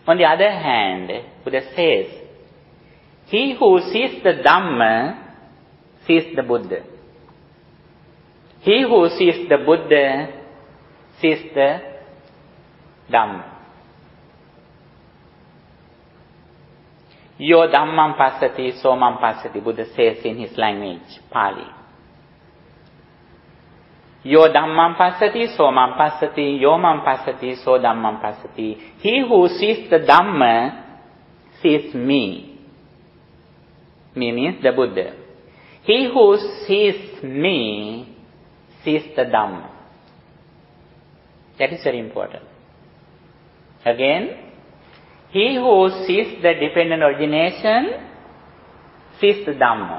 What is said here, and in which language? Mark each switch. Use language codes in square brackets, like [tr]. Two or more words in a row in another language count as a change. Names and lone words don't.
[en] On the other hand, Buddha says, he who sees the Dhamma sees the Buddha. He who sees the Buddha sees the Dhamma. [pi] Yo Dhammam Passati, Somam Passati, [en] Buddha says in his language, Pali. [pi] Yo Dhammam Passati, Somam Passati, Yomam Passati, So Dhammam Passati. [en] He who sees the Dhamma sees me. Me means the Buddha. He who sees me sees the Dhamma. That is very important. Again, he who sees the dependent origination sees the Dhamma.